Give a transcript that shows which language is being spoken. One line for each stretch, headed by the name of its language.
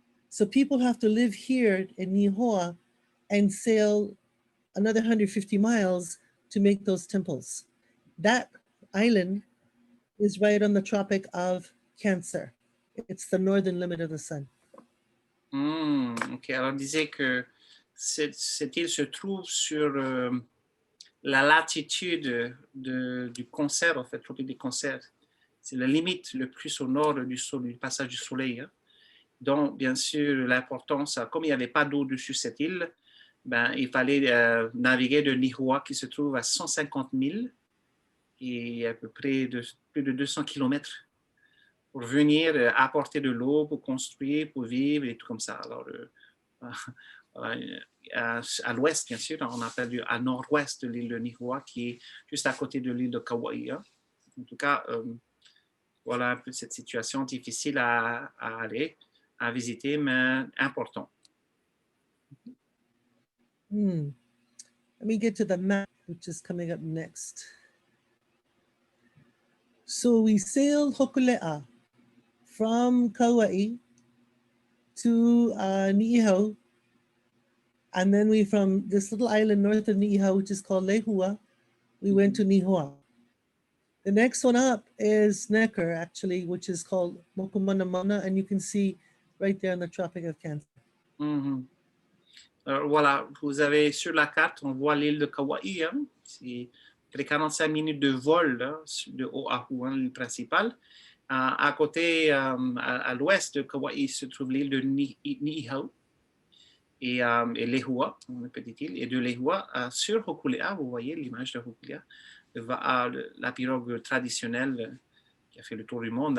English: So people have to live here in Lihua and sail another 150 miles to make those temples. That island is right on the Tropic of Cancer. It's the northern limit of the sun.
French: Ok, alors on disait que cette île se trouve sur la latitude du Cancer, en fait, tropique du Cancer. C'est la limite le plus au nord du passage du soleil. Hein. Donc, bien sûr, l'importance, comme il n'y avait pas d'eau dessus cette île, il fallait naviguer de Lihua, qui se trouve à 150 000 et à peu près plus de 200 km pour venir apporter de l'eau, pour construire, pour vivre et tout comme ça. Alors, à l'ouest, bien sûr, on appelle à nord-ouest de l'île de Lihua, qui est juste à côté de l'île de Kauai. Hein. En tout cas, voilà un peu cette situation difficile à aller, à visiter, mais important.
English: Let me get to the map, which is coming up next. So we sailed Hokulea from Kauai to Niihau, and then we, from this little island north of Niihau, which is called Lehua, we went to Niihau. The next one up is Necker, actually, which is called Mokumanamana, and you can see right there in the Tropic of Cancer.
French: Voilà, vous avez sur la carte, on voit l'île de Kauai, hein, c'est près de 45 minutes de vol là, de Oahu, hein, l'île principale. À côté, à l'ouest de Kauai, se trouve l'île de Niihau et Lehua, une petite île. Et de Lehua, sur Hokulea, vous voyez l'image de Hokulea, la pirogue traditionnelle qui a fait le tour du monde.